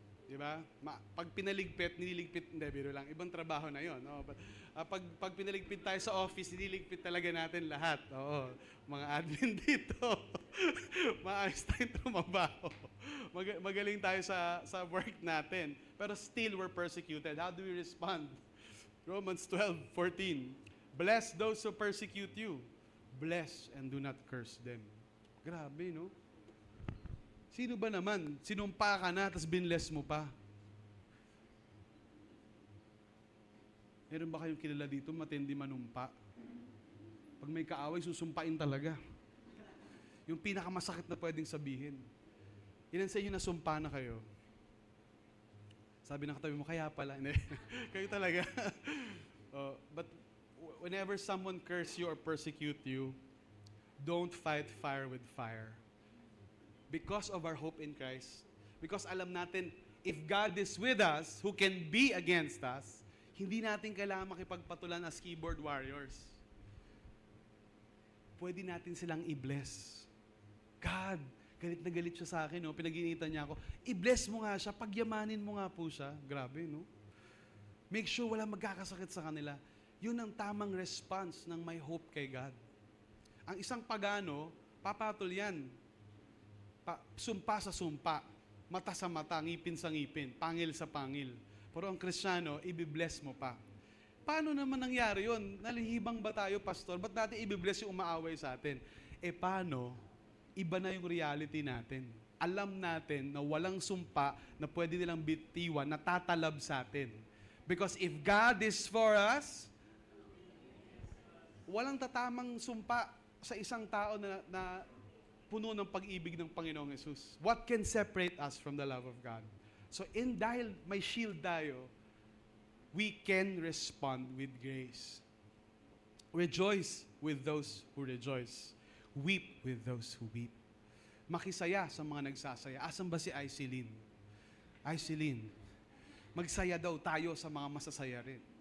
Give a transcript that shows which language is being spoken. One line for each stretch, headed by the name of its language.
Filipino: Diba? Pag pinaligpit, nililigpit, hindi, biro lang. Ibang trabaho na yon. No? But, pag pinaligpit tayo sa office, nililigpit talaga natin lahat. Oo. Mga admin dito. Maayos tayo trumabaho. Magaling tayo sa work natin.
English: Pero still, we're persecuted. How do we respond? Romans 12:14. Bless those who persecute you. Bless and do not curse them.
Filipino: Grabe, no? Sino ba naman? Sinumpa ka na, tapos binless mo pa. Meron ba kayong kilala dito, matindi manumpa? Pag may kaaway, susumpain talaga. Yung pinakamasakit na pwedeng sabihin. Ilan sa inyo nasumpa na kayo? Sabi ng katabi mo, kaya pala. Kayo talaga.
English: But whenever someone curse you or persecute you, don't fight fire with fire. because of our hope in Christ, because
Filipino: alam natin,
English: if God is with us, who can be against us,
Filipino: hindi natin kailangan makipagpatulan
English: as keyboard warriors.
Filipino: Pwede natin silang i-bless. God, galit na galit siya sa akin, no? Pinag-initan niya ako. I-bless mo nga siya, pagyamanin mo nga po siya. Grabe, no? Make sure wala magkakasakit sa kanila. Yun ang tamang response ng may hope kay God. Ang isang pagano, papatol yan. Sumpa sa sumpa, mata sa mata, ngipin sa ngipin, pangil sa pangil. Pero ang Kristiyano, i-bless mo pa. Paano naman nangyari yun? Nalihibang ba tayo, pastor? Ba't natin i-bless yung umaaway sa atin? Paano? Iba na yung reality natin. Alam natin na walang sumpa na pwede nilang bitiwan, na tatalab sa atin.
English: Because if God is for us,
Filipino: walang tatamang sumpa sa isang tao na puno ng pag-ibig ng Panginoong Yesus.
English: What can separate us from the love of God? So
Filipino: dahil may shield tayo,
English: we can respond with grace. Rejoice with those who rejoice. Weep with those who weep.
Filipino: Makisaya sa mga nagsasaya. Asan ba si Aiselin? Aiselin, magsaya daw tayo sa mga masasaya rin.